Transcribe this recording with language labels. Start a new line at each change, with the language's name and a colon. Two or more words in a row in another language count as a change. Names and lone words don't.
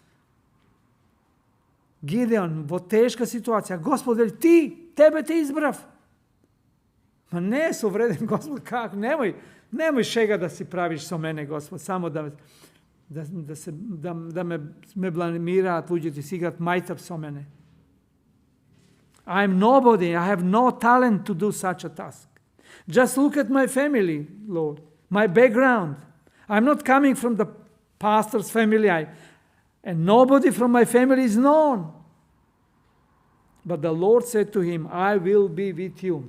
Macedonian: Гидеон во тешка ситуација. Господ вели: тебе те избрав. Ма не е совреден Господ, како? Немој шега да си правиш со мене, Господ, само да ме бламираат луѓето, си играат мајтав со мене.
English: I am nobody. I have no talent to do such a task. Just look at my family, Lord, my background. I'm not coming from the pastor's family, and nobody from my family is known. But the Lord said to him, I will be with you.